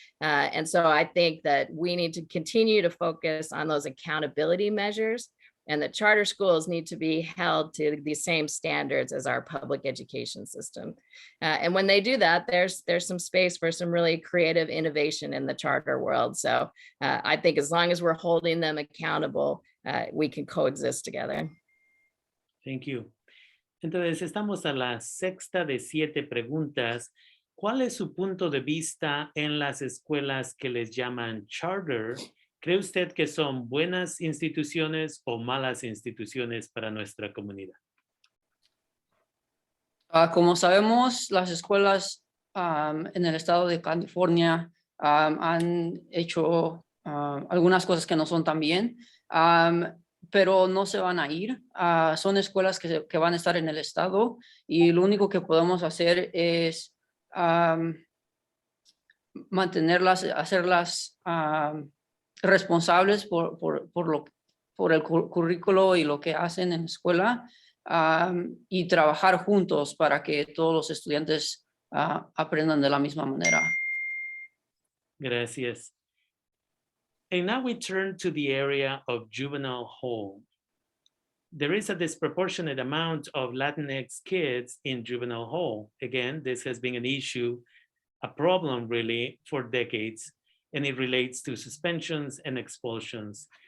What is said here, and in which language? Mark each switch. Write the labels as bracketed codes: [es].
[en] And so I think that we need to continue to focus on those accountability measures, and the charter schools need to be held to the same standards as our public education system. And when they do that, there's some space for some really creative innovation in the charter world. So I think as long as we're holding them accountable, we can coexist together. Thank you. [es] Entonces, estamos a la sexta de 7 preguntas. ¿Cuál es su punto de vista en las escuelas que les llaman charter? ¿Cree usted que son buenas instituciones o malas instituciones para nuestra comunidad? Como sabemos, las escuelas en el estado de California han hecho algunas cosas que no son tan bien. Pero no se van a ir. Son escuelas que van a estar en el estado y lo único que podemos hacer es mantenerlas, hacerlas responsables por el currículo y lo que hacen en la escuela y trabajar juntos para que todos los estudiantes aprendan de la misma manera. Gracias. [en] And now we turn to the area of Juvenile Hall. There is a disproportionate amount of Latinx kids in Juvenile Hall. Again, this has been an issue, a problem really for decades, and it relates to suspensions and expulsions.